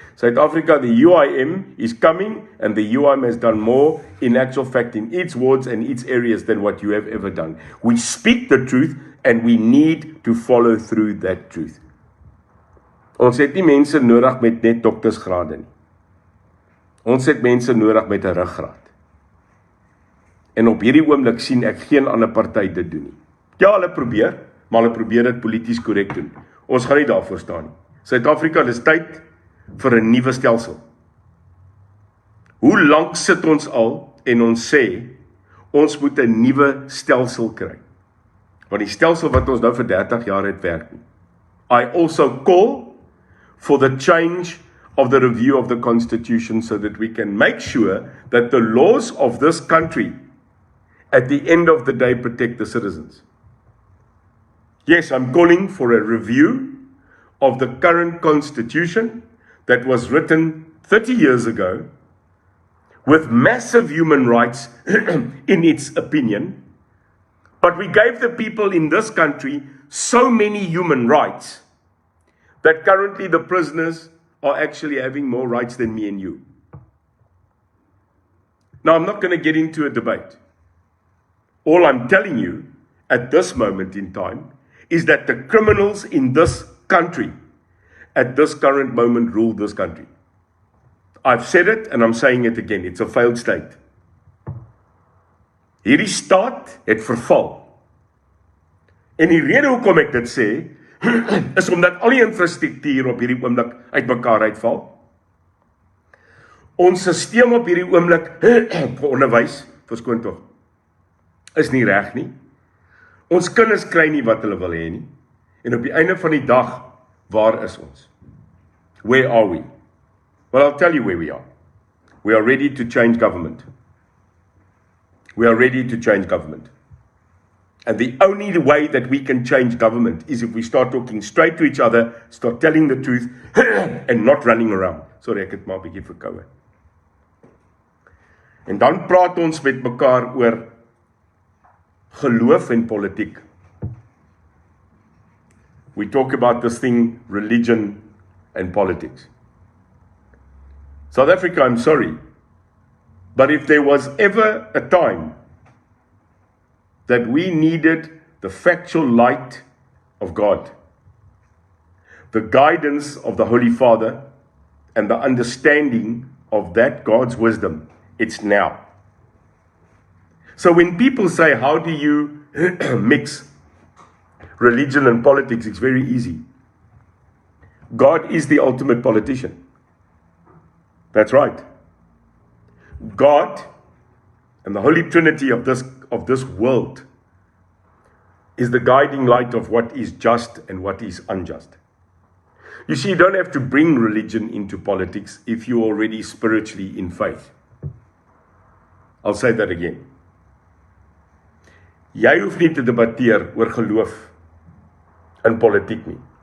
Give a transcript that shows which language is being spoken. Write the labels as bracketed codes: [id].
[en] Suid-Afrika, the UIM is coming, and the UIM has done more in actual fact in its wards and its areas than what you have ever done. We speak the truth, and we need to follow through that truth. [af] Ons het nie mense nodig met net doktersgrade nie. Ons het mense nodig met 'n ruggraat. En op hierdie oomblik sien ek geen ander party dit doen nie. Ja, hulle probeer, maar hulle probeer dit polities korrek doen. Ons gaan nie daarvoor staan nie. Suid-Afrika, dis tyd vir 'n nuwe stelsel. Hoe lank sit ons al en ons sê, ons moet 'n nuwe stelsel kry? Want die stelsel wat ons nou vir 30 jaar het werk nie. [en] I also call for the change of the review of the Constitution so that we can make sure that the laws of this country at the end of the day protect the citizens. Yes, I'm calling for a review of the current Constitution that was written 30 years ago with massive human rights in its opinion, but we gave the people in this country so many human rights that currently the prisoners are actually having more rights than me and you. Now, I'm not going to get into a debate. All I'm telling you at this moment in time is that the criminals in this country at this current moment rule this country. I've said it and I'm saying it again. It's a failed state. [af] Hierdie staat het verval. En die rede hoekom ek dit sê, is omdat al die infrastruktuur op hierdie oomblik uitmekaar uitval. Ons stelsel op hierdie oomblik vir onderwys, verskoon tog, is nie reg nie. Ons kinders kry nie wat hulle wil hê nie. En op die einde van die dag, waar is ons? [en] Where are we? Well, I'll tell you where we are. We are ready to change government. We are ready to change government. And the only way that we can change government is if we start talking straight to each other, start telling the truth, and not running around. [af] Sorry, ek het maar 'n bietjie verkoue. En dan praat ons met mekaar oor geloof en politiek. [en] We talk about this thing, religion and politics. South Africa, I'm sorry, but if there was ever a time that we needed the factual light of God, the guidance of the Holy Father, and the understanding of that God's wisdom, it's now. So when people say, how do you mix religion and politics, it's very easy. God is the ultimate politician. That's right. God and the Holy Trinity of this world is the guiding light of what is just and what is unjust. You see, you don't have to bring religion into politics if you're already spiritually in faith. I'll say that again. [af] Jy hoef nie te debatteer oor geloof in politiek nie.